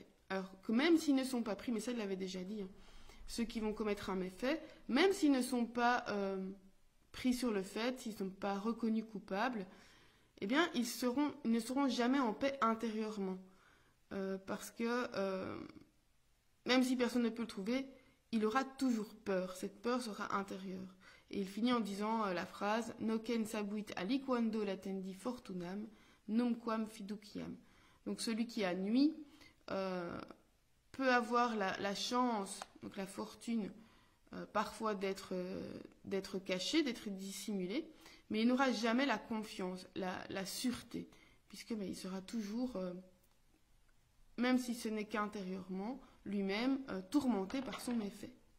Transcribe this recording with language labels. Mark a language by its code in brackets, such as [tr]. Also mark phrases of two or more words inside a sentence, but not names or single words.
[fr] Alors que même s'ils ne sont pas pris, mais ça il l'avait déjà dit, hein, ceux qui vont commettre un méfait, même s'ils ne sont pas pris sur le fait, s'ils ne sont pas reconnus coupables, eh bien ils ne seront jamais en paix intérieurement. Parce que même si personne ne peut le trouver, il aura toujours peur. Cette peur sera intérieure. Et il finit en disant la phrase [la] Nocen sabuit aliquando latendi fortunam, numquam fiduciam. [fr] Donc celui qui a nui peut avoir la chance, donc la fortune, parfois d'être caché, d'être dissimulé, mais il n'aura jamais la confiance, la sûreté, puisque il sera toujours, même si ce n'est qu'intérieurement, lui-même tourmenté par son méfait.